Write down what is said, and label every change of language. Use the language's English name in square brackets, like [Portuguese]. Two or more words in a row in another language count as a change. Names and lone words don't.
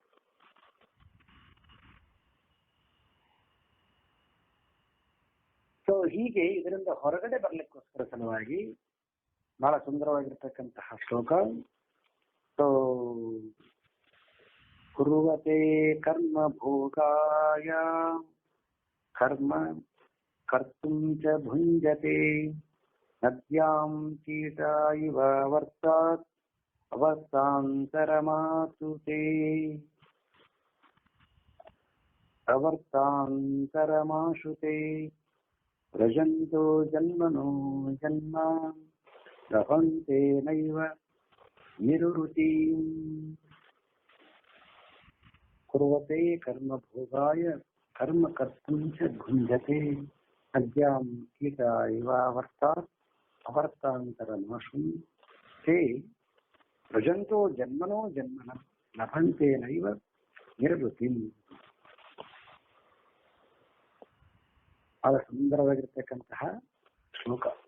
[Kannada] ಸೊ ಹೀಗೆ ಇದರಿಂದ ಹೊರಗಡೆ ಬರ್ಲಿಕ್ಕೋಸ್ಕರ ಸಲುವಾಗಿ ಬಹಳ ಸುಂದರವಾಗಿರ್ತಕ್ಕಂತಹ ಶ್ಲೋಕ. [Sanskrit] ಸೊ ಕುರುವತೆ ಕರ್ಮ ಭೋಗಾಯ ಕರ್ಮ ಕರ್ತುಂ ಚ ಭುಂಜತೆ ನದ್ಯಾಂ ಕೀಟ ಇವ ವರ್ತಾತ್ ಅವರ್ತಾಂತರಮಾಸುತೆ ಅವರ್ತಾಂತರಮಾಶುತೆ ವ್ರಜಂತೋ ಜನ್ಮನೋ ಜನ್ಮ ಲಭಂತೆ ನೈವ ನಿರುರುತಿಂ ಕುರುವತೆ ಕರ್ಮ ಭೋಗಾಯ ಕರ್ಮ ಕರ್ತುಂ ಚ ಭುಂಜತೆ ಅದ್ಯಾಂ ಕೀಟ ಇವ ವರ್ತಾತ್ ಅವರ್ತಾಂತರಮಾಶುತೆ ವ್ರಜಂತೋ ಜನ್ಮನೋ ಜನ್ಮನ ಲಭಂತೆ ನೈವ ನಿರುರುತಿಂ. [Kannada] ಬಹಳ ಸುಂದರವಾಗಿರ್ತಕ್ಕಂತಹ ಶ್ಲೋಕ.